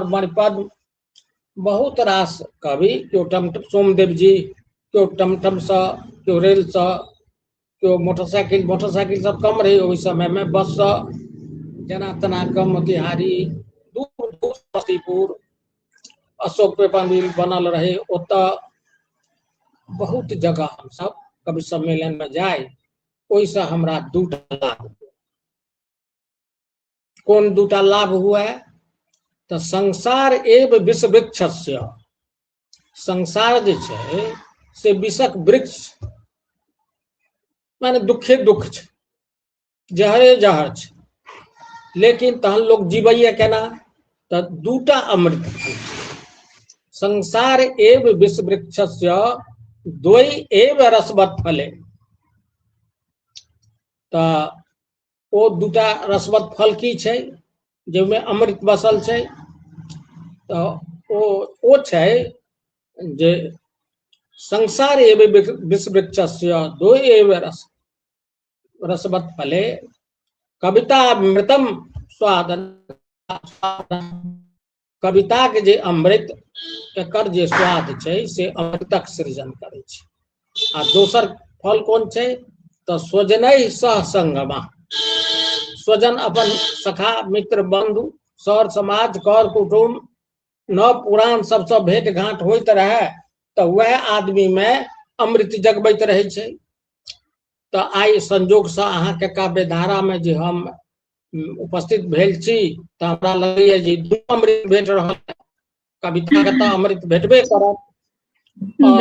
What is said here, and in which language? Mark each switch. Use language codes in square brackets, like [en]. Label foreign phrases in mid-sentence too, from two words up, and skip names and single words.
[mai] मणिपद, बहुत रास कवि, केओ टमटम सोमदेव जी, केओ टमटम से, केओ रेल से, केओ मोटरसाइकिल सब कम रही ओहि समय में, बस से जना तना कम, मोतिहारी, दूर दूर समस्तीपुर, अशोक पेपर मिल बनल रहे, ओतऽ बहुत जगह हम सब कवि सम्मेलन में जाए, ओहिसँ हमरा दूटा लाभ, कोन दूटा लाभ हुआ तो [sa] संसार एव विष वृक्षस्य, [mai] संसार जे छै से विषक वृक्ष माने दुखे दुख छै, जहरे जहर छै, लेकिन तहन लोग जीवैया केना, तो दूटा अमृत, [sa] संसार एव विष वृक्षस्य द्वय एव रसवत फले, [mai] तो ओ दूटा रसवत फल की छै, जाहिमे अमृत बसल छै, तो ओ छै जे [sa] संसार एव विष वृक्षस्य द्वय एव रसवत फले कविता अमृतम स्वादन, [mai] कविता के जे अमृत एकर जे स्वाद छै से अमृतक सृजन करे छै, आ दोसर फल कोन छै तो [sa] स्वजनहि सह संगमा, [mai] स्वजन अपन सखा मित्र बंधु सर समाज कर कुटुम नव पुरान सबसे भेंट घाट होइत रहे, तो वह आदमी में अमृत जगबैत रहे छै। तो आई संजोग से अहाँ के काव्य धारा में जे हम उपस्थित भेल छी, तो हमरा लगैया जे दू अमृत भेट रहल, कविता के तो अमृत भेटबे करत, और